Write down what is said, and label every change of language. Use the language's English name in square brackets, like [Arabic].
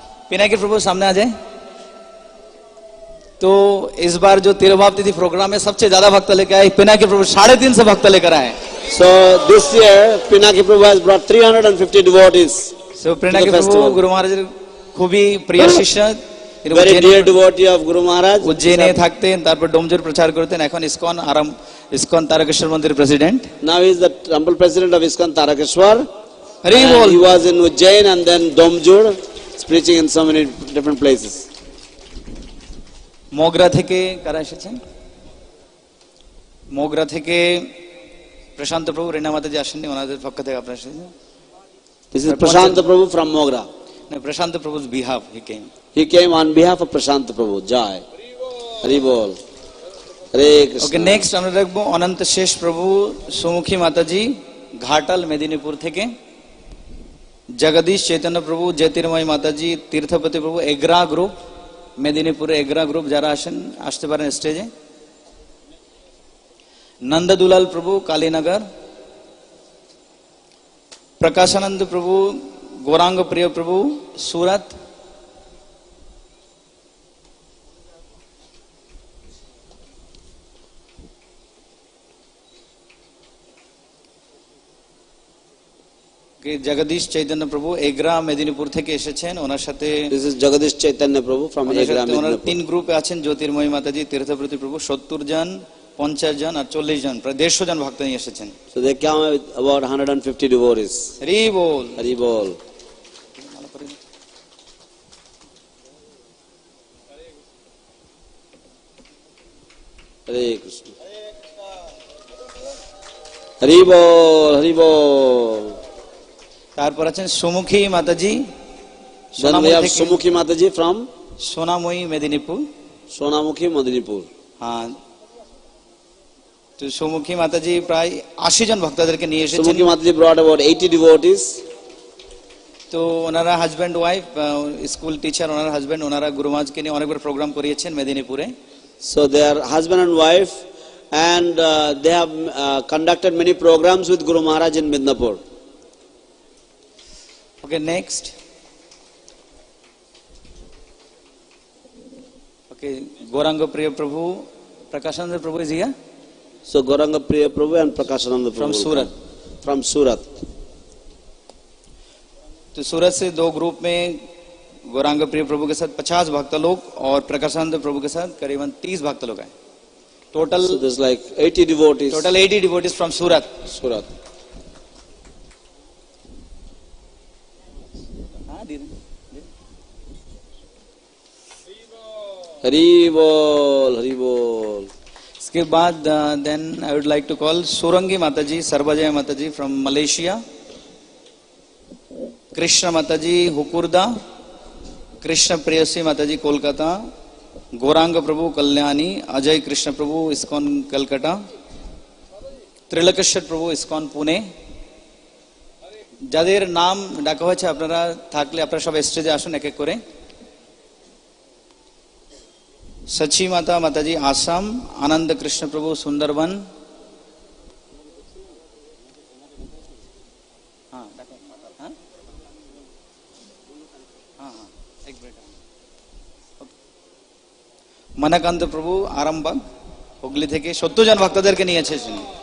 [Hindi] पिनाकी प्रभु सामने आ जाए। तो इस बार जो तिरुभाव तिथि प्रोग्राम है, सबसे ज्यादा भक्त लेकर आए पिनाकी प्रभु, 350 भक्त लेकर आए। [English] So this year Pinaki Prabhu has brought 350 devotees. [Bangla] So Pinaki प्रभु गुरु महाराज খুবই প্রিয় শিষ্য, [English] very dear devotee of Guru Maharaj. [Bangla] উজ্জয়িনে থাকতেন, তারপর ডোমজুর প্রচার করতেন, এখন ইসকন তারকেশ্বর মন্দির president. [English] Now he is the temple president of ISKCON Tarakeshwar. [Bangla] Hari ball. [English] He was in Ujjain and then Domjur, preaching in so many different places. [Bangla] Mogra থেকে কারা এসেছেন? মোগরা থেকে প্রশান্ত প্রভু, রেনা মাতাজি আসেননি, ওনাদের পক্ষ থেকে আপনারা এসেছেন। [English] This is Prashanta Prabhu from Mogra. No, Prashant Prabhu's behalf he came. He came on behalf of Prashanta Prabhu. Jai. Hari Bol. Hare Krishna. Okay, next [Bangla] আমরা রাখবো অনন্ত শেষ প্রভু, সুমুখী মাতাজি, ঘাটাল মেদিনীপুর থেকে। জগদীশ চৈতন্য প্রভু, জ্যোতির্ময় মাতাজি, তীর্থপতি প্রভু, এগ্রা গ্রুপ, মেদিনীপুরে এগ্রা গ্রুপ যারা আসেন আসতে পারেন স্টেজে। নন্দদুলাল প্রভু, কালীনগর। [Hindi] प्रकाशानंद प्रभु, गौरांग प्रिय प्रभु, सूरत। [Bangla] जगदीश चैतन्य प्रभु एग्रा मेदिनीपुर থেকে এসেছেন, ওনার সাথে [English] This is Jagadish Chaitanya Prabhu from Egra [Bangla] owner [English] Medinipur. [Bangla] 3 গ্রুপে আছেন, জ্যোতির্ময় মাতাজি, তীর্থপ্রতি প্রভু, 70 জন, 50 জন আর 40 জন, প্রায় 150 জন ভক্ত নিয়ে এসেছেন। [English] So they came with about 150 devotees. [Bangla] Hari ball. [English] Hari Bol. Hare Krishna. Hari Bol, Hari Bol. [Bangla] তারপর আছেন সুমুখী মাতাজি। [English] Then we have Sumukhi Mataji from [Bangla] সোনাময়ী Medinipur. [English] Sonamukhi, Madinipur. [Bangla] হ্যাঁ, তো সুমুখী মাতাজি প্রায় 80 জন ভক্তদেরকে নিয়ে এসেছেন। [English] Sumukhi Mataji brought about 80 devotees. [Bangla] তো ওনারা হাজব্যান্ড ওয়াইফ, স্কুল টিচার, ওনার husband, ওনারা গুরুমাজকে নিয়ে অনেকবার প্রোগ্রাম করিয়েছেন মেদিনীপুরে। [English] So they are husband and wife, and they have conducted many programs with Guru Maharaj in Midnapur. Okay, next. Okay, Gauranga Priya Prabhu, Prakashananda Prabhu is here So Gauranga Priya Prabhu and Prakashananda Prabhu from Surat. From Surat. [Hindi] तो सूरत से दो group में गौरांग प्रिय प्रभु के साथ 50 भक्त लोग और प्रकाशानंद प्रभु के साथ करीबन 30 भक्त लोग आए। Total [English] So there's like 80 devotees. Total 80 devotees from Surat. Surat. Hari Bol, Hari Bol. [Hindi] इसके बाद [English] Then I would like to call Surangi Mataji, Sarvajaya Mataji from Malaysia, Krishna Mataji Hukurda, Krishna Preyasi Mataji Kolkata, Gauranga Prabhu Kalyani, Ajay Krishna Prabhu ISKCON Calcutta, Trilokeshwar Prabhu ISKCON Pune. [Bangla] যাদের নাম ডাকা হয়েছে আপনারা থাকলে আপনারা সব স্টেজে আসুন এক এক করে। सची माता माताजी आसाम, आनंद कृष्ण प्रभु सुंदरबन, মনকান্ত প্রভু আরামবাগ হুগলি থেকে 70 জন ভক্তদেরকে নিয়ে এসেছেন।